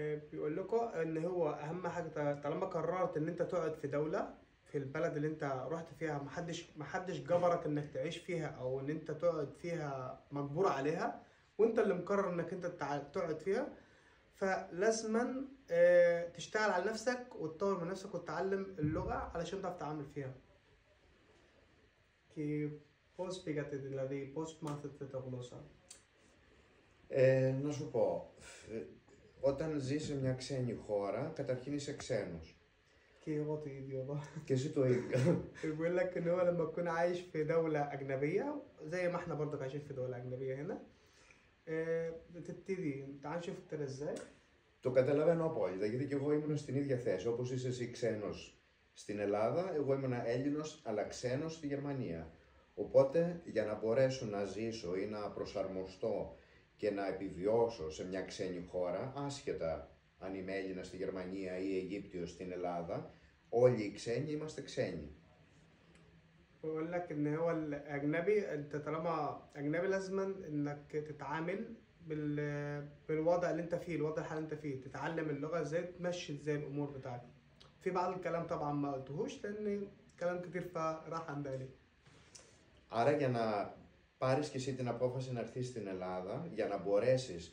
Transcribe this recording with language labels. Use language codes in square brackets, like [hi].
[ar] بيقول لكم ان هو اهم حاجه طالما قررت ان انت تقعد في دوله في البلد اللي انت رحت فيها، محدش جبرك انك تعيش فيها او ان انت تقعد فيها مجبور عليها، وانت اللي مقرر انك انت تقعد فيها، فلازما تشتغل على نفسك وتطور من نفسك وتتعلم اللغه علشان تعرف تتعامل فيها. [el] Και πώς πήγατε, δηλαδή πώς μάθετε τα γλώσσα? Να σου πω, όταν ζεις σε μια ξένη χώρα, καταρχήν είσαι ξένος. Και εγώ το ίδιο εδώ. Και εσύ το ίδιο. [ar] بيقول لك ان هو لما تكون عايش في دولة أجنبية زي ما احنا برضك عايشين في دولة أجنبية هنا، بتبتدي تعال نشوف ابتدى ازاي. [el] Το καταλαβαίνω απόλυτα, γιατί και εγώ ήμουν στην ίδια θέση. Όπως είσαι εσύ ξένος στην Ελλάδα, εγώ ήμουν Έλληνος αλλά ξένος στη Γερμανία. Οπότε, για να μπορέσω να ζήσω ή να προσαρμοστώ και να επιβιώσω σε μια ξένη χώρα, άσχετα αν είμαι Έλληνας στη Γερμανία ή Αιγύπτιος στην Ελλάδα, όλοι οι ξένοι είμαστε ξένοι. [ar] بقول لك ان هو الاجنبي، انت طالما اجنبي لازم انك تتعامل بالوضع اللي انت فيه، الوضع الحالي اللي انت فيه، تتعلم اللغة ازاي، تمشي ازاي الامور بتاعتك. في بعض الكلام طبعا ما قلتهوش لان كلام كتير فراح عن بالي. [el] Άρα για να πάρεις και εσύ την απόφαση να έρθεις στην Ελλάδα, για να μπορέσεις...